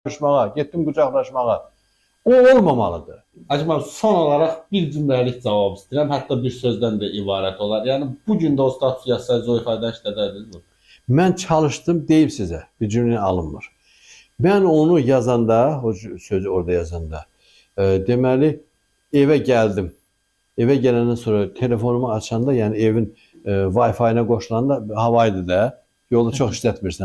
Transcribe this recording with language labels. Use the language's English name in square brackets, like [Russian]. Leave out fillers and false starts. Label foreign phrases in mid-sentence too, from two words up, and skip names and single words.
[Azerbaijani] Qucaqlaşmağa, getdim qucaqlaşmağa. O olmamalıdır. [Turkish] Acaba son olarak bir cümlelik cevap istedim. Hatta bir sözden de ibaret olar. Yani bugün de o status yazsaydı o ifadeyi işlədərdiniz mi? [Azerbaijani] Mən çalışdım deyib sizə, bir cümlə alınmır. Mən onu yazanda, o sözü orada yazanda, deməli evə gəldim. Evə gələndən sonra telefonumu açanda, yəni evin Wi-Fi-nə qoşulanda havaydı da, yolu çox işlətmirsən.